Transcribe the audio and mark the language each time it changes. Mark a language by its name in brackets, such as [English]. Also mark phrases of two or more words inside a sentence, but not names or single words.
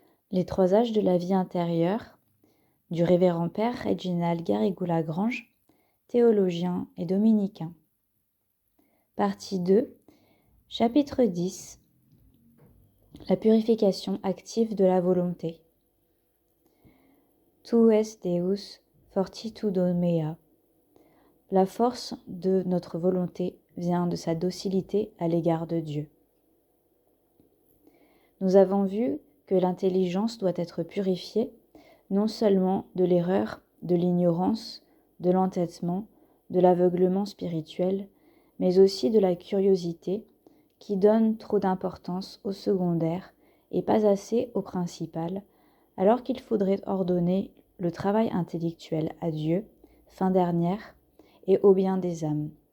[French] Les trois âges de la vie intérieure, du révérend père Reginald Garrigou-Lagrange, théologien et dominicain. Partie 2, chapitre 10. La purification active de la volonté. [Latin] Tu es Deus fortitudo mea. [French] La force de notre volonté vient de sa docilité à l'égard de Dieu. Nous avons vu que l'intelligence doit être purifiée, non seulement de l'erreur, de l'ignorance, de l'entêtement, de l'aveuglement spirituel, mais aussi de la curiosité qui donne trop d'importance au secondaire et pas assez au principal, alors qu'il faudrait ordonner le travail intellectuel à Dieu, fin dernière, et au bien des âmes.